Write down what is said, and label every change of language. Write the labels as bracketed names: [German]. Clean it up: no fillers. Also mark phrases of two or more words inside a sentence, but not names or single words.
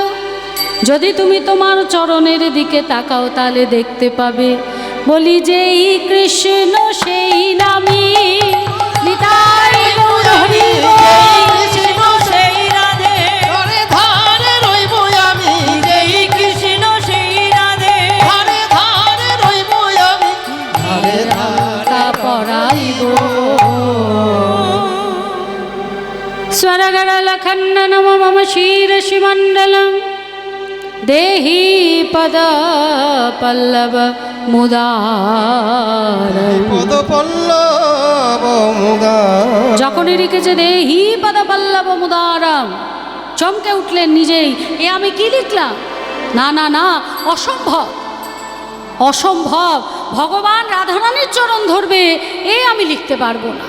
[Bangla] যদি তুমি তোমার চরণের দিকে তাকাও, তাহলে দেখতে পাবে বলি যেই কৃষ্ণ সেই নামী নিতাই গৌর হরি বল। কৃষ্ণ সেই রাধে, ধারে ধারে রইব আমি, যেই কৃষ্ণ সেই রাধে, ধারে ধারে রইব আমি, ধারে আলতা পরাইব। [Sanskrit] स्वरगरल खण्डनम मम शीरसि मण्डलम देहि पद पल्लव मुदार। পদ পল্লব মুদার [Bangla] যখনই লিখেছে [Sanskrit] দেহি পদ পল্লব মুদারম, [Bangla] চমকে উঠলেন নিজেই, এ আমি কি লিখলাম? না না না, অসম্ভব, অসম্ভব। ভগবান রাধারানীর চরণ ধরবে, এ আমি লিখতে পারবো না।